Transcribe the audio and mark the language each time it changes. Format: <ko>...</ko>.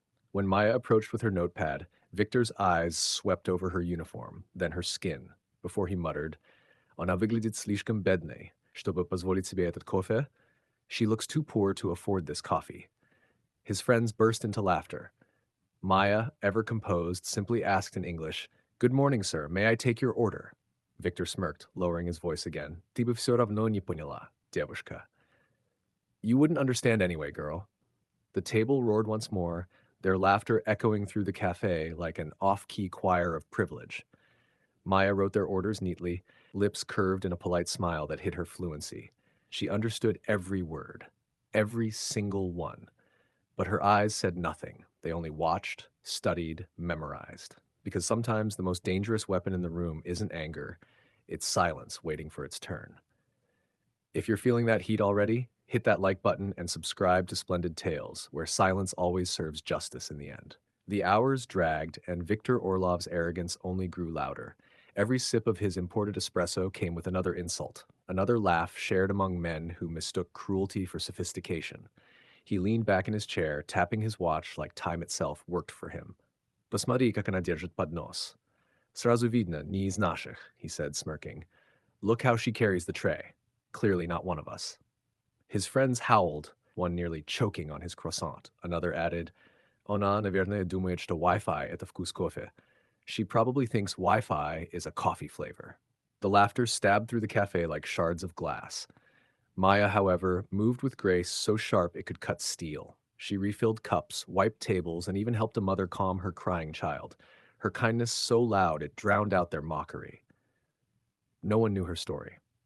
<en>When Maya approached with her notepad, Victor's eyes swept over her uniform, then her skin, before he muttered,</en> <ru>Ona выглядит слишком бедной, чтобы позволить себе этот кофе.</ru> <en>She looks too poor to afford this coffee. His friends burst into laughter. Maya, ever composed, simply asked in English, Good morning, sir. May I take your order? Victor smirked, lowering his voice again.</en> <ru>Ты бы все равно не поняла, девушка.</ru> <en>You wouldn't understand anyway, girl. The table roared once more, their laughter echoing through the cafe like an off-key choir of privilege. Maya wrote their orders neatly, lips curved in a polite smile that hid her fluency. She understood every word, every single one. But her eyes said nothing. They only watched, studied, memorized. Because sometimes the most dangerous weapon in the room isn't anger, it's silence waiting for its turn. If you're feeling that heat already, hit that like button and subscribe to Splendid Tales, where silence always serves justice in the end. The hours dragged, and Victor Orlov's arrogance only grew louder. Every sip of his imported espresso came with another insult, another laugh shared among men who mistook cruelty for sophistication. He leaned back in his chair, tapping his watch like time itself worked for him.</en> <ru>«Посмотри, как она держит поднос. Сразу видно, не из наших»,</ru> <en>he said, smirking. Look how she carries the tray. Clearly not one of us. His friends howled, one nearly choking on his croissant. Another added,</en> <ru>Она, наверное, думает, что Wi-Fi — это вкус кофе.</ru> <en>She probably thinks Wi-Fi is a coffee flavor. The laughter stabbed through the cafe like shards of glass. Maya, however, moved with grace so sharp it could cut steel. She refilled cups, wiped tables, and even helped a mother calm her crying child. Her kindness so loud it drowned out their mockery. No one knew her story.</en>